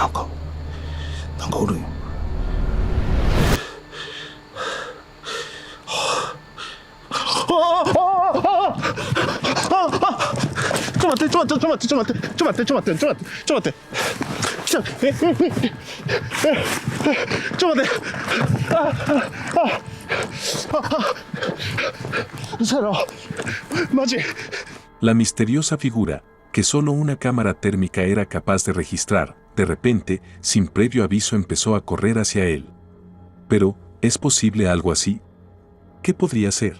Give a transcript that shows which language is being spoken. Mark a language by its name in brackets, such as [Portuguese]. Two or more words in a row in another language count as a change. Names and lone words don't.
[Japanese] なんかおるんよ。ちょっと待って。来た。ちょっと待って。Cero. Machi. [Spanish] La misteriosa figura, que solo una cámara térmica era capaz de registrar, de repente, sin previo aviso empezó a correr hacia él. Pero, ¿es posible algo así? ¿Qué podría ser?